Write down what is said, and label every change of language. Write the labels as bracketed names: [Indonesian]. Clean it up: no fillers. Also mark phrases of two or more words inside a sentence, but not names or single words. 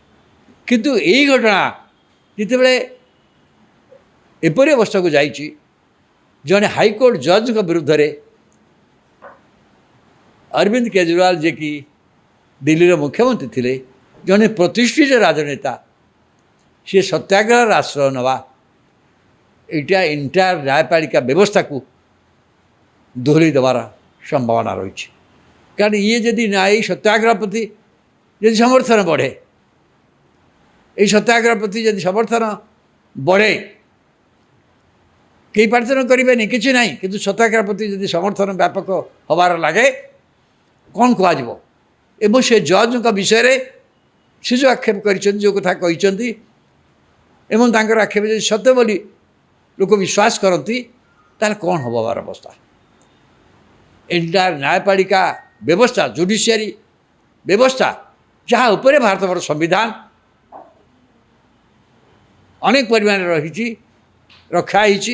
[Odia] କିନ୍ତୁ ଏଇ ଘଟଣା ଯେତେବେଳେ ଏପରି ଅବସ୍ଥାକୁ ଯାଇଛି, ଜଣେ ହାଇକୋର୍ଟ ଜଜ୍ଙ୍କ ବିରୁଦ୍ଧରେ ଅରବିନ୍ଦ କେଜରିୱାଲ ଯିଏକି ଦିଲ୍ଲୀର ମୁଖ୍ୟମନ୍ତ୍ରୀ ଥିଲେ, ଜଣେ ପ୍ରତିଷ୍ଠିତ ରାଜନେତା, ସିଏ ସତ୍ୟାଗ୍ରହର ଆଶ୍ରୟ ନେବା, ଏଇଟା ଏଣ୍ଟାୟାର ନ୍ୟାୟପାଳିକା ବ୍ୟବସ୍ଥାକୁ ଦୋହରେଇ ଦେବାର ସମ୍ଭାବନା ରହିଛି। କାରଣ ଇଏ ଯଦି ଏଇ ସତ୍ୟାଗ୍ରହ ପ୍ରତି ଯଦି ସମର୍ଥନ ବଢ଼େ, ଏଇ ସତ୍ୟାଗ୍ରହ ପ୍ରତି ଯଦି ସମର୍ଥନ ବଢ଼େ, କେଇ ପ୍ରାର୍ଥନା କରବେନି, କିଛୁ ନାଇ, କିନ୍ତୁ ସତ୍ୟାଗ୍ରହ ପ୍ରତି ଯଦି ସମର୍ଥନ ବ୍ୟାପକ ହବାର ଲାଗେ, କ'ଣ କୁହାଯିବ? ଏବଂ ସେ ଜଜ୍ଙ୍କ ବିଷୟରେ ସେ ଯେଉଁ ଆକ୍ଷେପ କରିଛନ୍ତି, ଯେଉଁ କଥା କହିଛନ୍ତି ଏବଂ ତାଙ୍କର ଆକ୍ଷେପ ଯଦି ସତ୍ୟ ବୋଲି ଲୋକ ବିଶ୍ୱାସ କରନ୍ତି, ତାହେଲେ କ'ଣ ହେବ ବାର ଅବସ୍ଥା? ଏଣ୍ଟାୟାର ନ୍ୟାୟପାଳିକା ବ୍ୟବସ୍ଥା, ଜୁଡ଼ିସିଆରୀ ବ୍ୟବସ୍ଥା, ଯାହା ଉପରେ ଭାରତର ସମ୍ବିଧାନ ଅନେକ ପରିମାଣରେ ରହିଛି, ରକ୍ଷା ହେଇଛି।